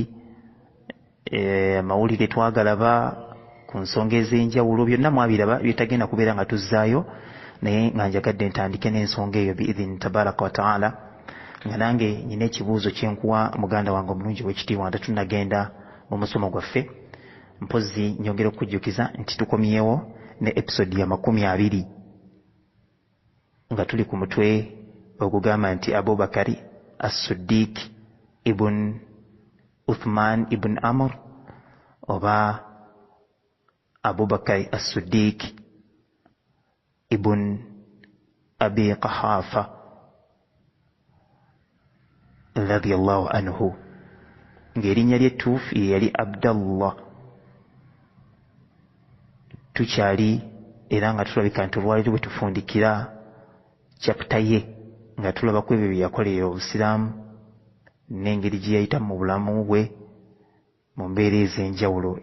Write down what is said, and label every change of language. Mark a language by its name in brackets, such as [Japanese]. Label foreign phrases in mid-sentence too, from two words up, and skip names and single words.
[Ganda] Amawulire twagalaba ku nsonga ez'enjawulo byonna mwabiraba byetagenda kubeera nga tuzzaayo, naye nga njagadde ntandike n'ensonga eyo [Arabic] بإذنه تبارك وتعالى [Ganda] nga nange nyina ekibuuzo kyenkuwa muganda wange omulungi w'ekitiibwa nga tunagenda mu musomo gwaffe. Mpozi nyongera okujjukiza nti tukomyewo ne episode ya 20 nga tuli ku mutwe ogugamba nti Abubakari As-Siddiq ibn Uthman ibn Amr oba Abubakari As-Siddiq ibn Abi Qahafa [Arabic] رضي الله عنه [Ganda] ng'erinnya ly'ettuufu yali Abdallah. Tukyali era nga tulabika nti olwaliro bwe tufundikira chapter ye nga tulaba ku ebyo bye yakolera obusiraamu n'engeri gye yayita mu bulamu bwe mu mbeera ez'enjawulo.